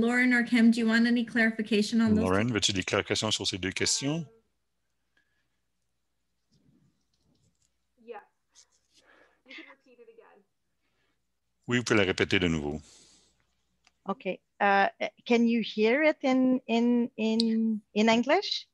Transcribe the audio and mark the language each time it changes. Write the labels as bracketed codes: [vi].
[en] Lauren or Kim, do you want any clarification on those? [fr] Lauren, veux-tu des clarifications sur ces deux questions? [en] Yes. You can repeat it again. [fr] Oui, vous pouvez la répéter de nouveau. [en] OK. Can you hear it in English?